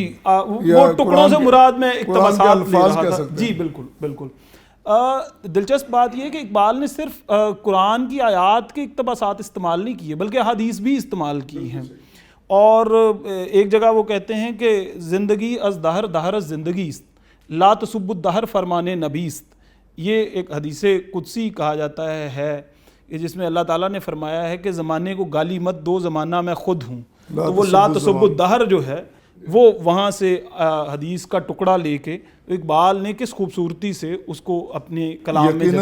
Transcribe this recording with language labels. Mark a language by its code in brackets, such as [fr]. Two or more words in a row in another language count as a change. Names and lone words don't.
[ur] جی وہ ٹکڑوں سے مراد میں اقتباسات لے رہا تھا. جی بالکل بالکل. دلچسپ بات یہ ہے کہ اقبال نے صرف قرآن کی آیات کے اقتباسات استعمال نہیں کیے بلکہ احادیث بھی استعمال کی ہیں. اور ایک جگہ وہ کہتے ہیں کہ [fa] زندگی از دہر دہر از زندگی است [ar] لا تسب الدہر [fa] فرمان نبی است. [ur] یہ ایک حدیث قدسی کہا جاتا ہے کہ جس میں اللہ تعالیٰ نے فرمایا ہے کہ زمانے کو گالی مت دو، زمانہ میں خود ہوں. تو وہ [ar] لا تسب الدہر [ur] جو ہے وہ وہاں سے حدیث کا ٹکڑا لے کے اقبال نے کس خوبصورتی سے اس کو اپنے کلام میں جگہ دی.